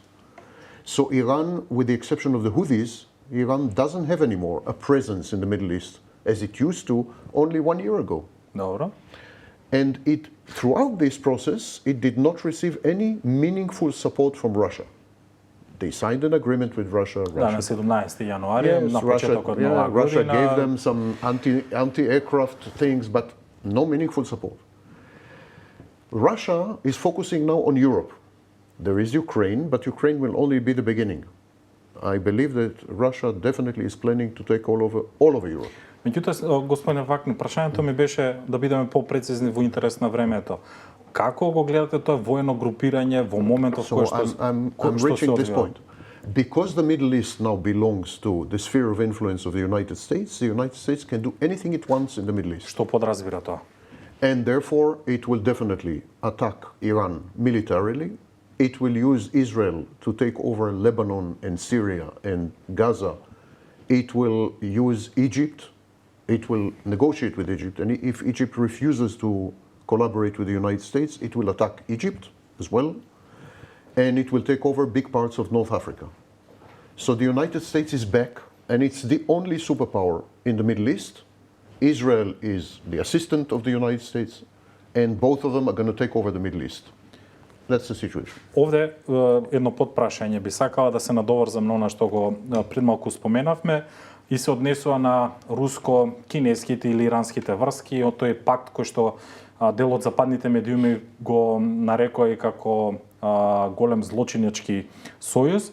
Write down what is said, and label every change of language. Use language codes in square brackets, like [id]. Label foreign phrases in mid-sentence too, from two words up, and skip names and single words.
[en] So Iran, with the exception of the Houthis, Iran doesn't have anymore a presence in the Middle East as it used to only 1 year ago. [mk] Добро. [en] And throughout this process, it did not receive any meaningful support from Russia. They signed an agreement with Russia. [mk] Да, на 17 јануари, на почетокот на оваа [en] Russia [mk] година. [en] gave them some anti-aircraft things, but no meaningful support. Russia is focusing now on Europe. There is Ukraine, but Ukraine will only be the beginning. I believe that Russia definitely is planning to take all over Europe. [mk] Меѓутоа, господин Вакнин, прашањето ми беше да бидеме попрецизни во интерес на времето. Како го гледате тоа воено групирање во моментот [en] So [mk] кој што [en] I'm [mk] што се [en] reaching this [mk] одвива? [en] point. Because the Middle East now belongs to the sphere of influence of the United States can do anything it wants in the Middle East. [mk] Што подразбира тоа? [en] And therefore, it will definitely attack Iran militarily. It will use Israel to take over Lebanon and Syria and Gaza. It will use Egypt. It will negotiate with Egypt. And if Egypt refuses to collaborate with the United States, it will attack Egypt as well. And it will take over big parts of North Africa. So the United States is back, and it's the only superpower in the Middle East. Israel is the assistant of the United States, and both of them are going to take over the Middle East. That's the situation. [mk] Овде едно подпрашање би сакала да се надоврзам на она што го пред малку споменавме и се однесува на руско-кинеските или иранските врски, од тој пакт кој што дел од западните медиуми го нарекоа и како голем злочинечки сојуз.